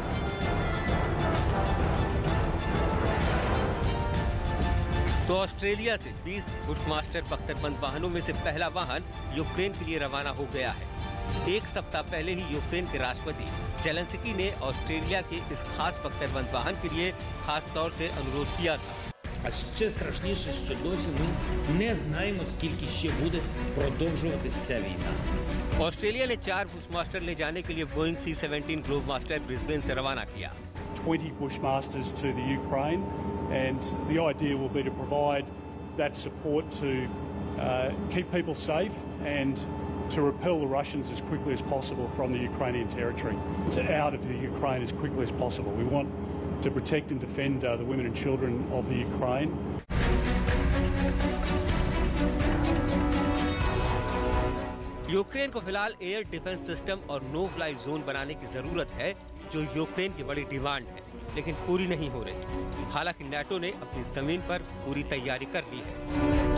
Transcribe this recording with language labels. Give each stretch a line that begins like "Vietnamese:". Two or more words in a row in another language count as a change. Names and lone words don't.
Hindi: तो ऑस्ट्रेलिया से 20 बुशमास्टर बख्तरबंद वाहनों में से पहला वाहन यूक्रेन के लिए रवाना हो गया है। एक सप्ताह पहले ही यूक्रेन के राष्ट्रपति जेलेंस्की ने ऑस्ट्रेलिया के इस खास बख्तरबंद वाहन के लिए खास तौर से अनुरोध किया था।
Ukrainian: А ще страшніше, що досі ми не знаємо, скільки ще буде продовжуватись ця війна.
Hindi: ऑस्ट्रेलिया ने 4 बुशमास्टर ले जाने के लिए बोइंग C-17 ग्लोबमास्टर ब्रिस्बेन से रवाना किया।
English: 20 Bushmasters to the Ukraine, and the idea will be to provide that support to keep people safe and to repel the Russians as quickly as possible from the Ukrainian territory. It's out of the Ukraine as quickly as possible. We want to protect and defend the women and children of the Ukraine.
Hindi: यूक्रेन को फिलहाल
English: air defence system
Hindi: और
English: no fly zone
Hindi: बनाने की जरूरत है, जो यूक्रेन की बड़ी डिमांड है, लेकिन पूरी नहीं हो रही। हालांकि नेटो ने अपनी जमीन पर पूरी तैयारी कर ली है।